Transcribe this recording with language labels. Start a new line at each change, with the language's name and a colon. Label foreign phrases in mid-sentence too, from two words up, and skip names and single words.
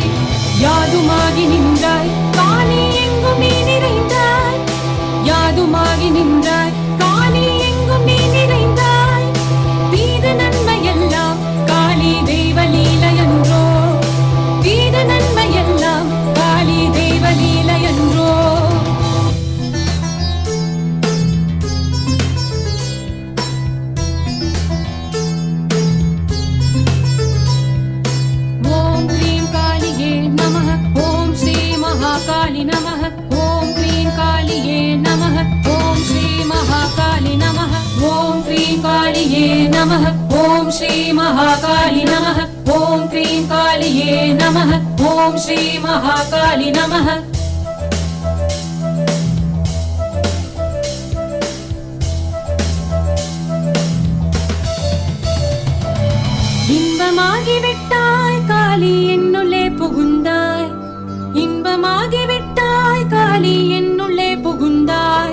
Tamil: யாதுமாகி நின்றாய் காளி எங்கும் நீ நிறைந்தாய். யாதுமாகி நின்றாய் காளி எங்கும் நீ நிறைந்தாய். தீது நன்மையெல்லாம் காளி தெய்வலீலை என்றோ. தீது நன்மையெல்லாம் காளி தெய்வலீலை என்றோ.
Sanskrit: काली नमः. ओम क्रीं कालिये नमः. ओम श्री महाकाली नमः. ओम क्रीं कालिये नमः. ओम श्री महाकाली नमः. ओम क्रीं कालिये नमः. ओम श्री महाकाली नमः.
Tamil: இன்பமாகிவிட்டாய் காளி என்னுள்ளே புகுந்தாய். இன்பமாகிவிட்டாய் காளி என்னுள்ளே புகுந்தாய்.